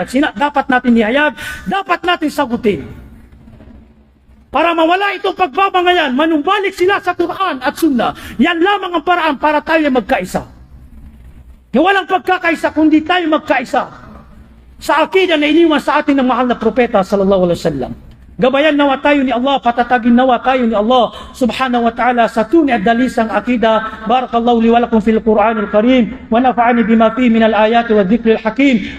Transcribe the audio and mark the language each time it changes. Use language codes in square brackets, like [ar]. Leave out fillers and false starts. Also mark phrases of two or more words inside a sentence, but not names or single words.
[tl] Dapat natin nihayag, dapat natin sagutin. Para mawala itong pagbabangayan, manumbalik sila sa Quran at Sunnah. Yan lamang ang paraan para tayo magkaisa. Walang pagkakaisa kundi tayo magkaisa sa akida na iniwan sa atin ng mahal na propeta [ar] صلى الله عليه وسلم. [tl] Gabayan nawa tayo ni Allah, patatagin nawa tayo ni Allah [ar] سبحانه وتعالى [tl] sa tunay at dalisang akida. [ar] بارك الله لي ولكم في القرآن الكريم ونفعني بما فيه من الآيات والذكر الحكيم.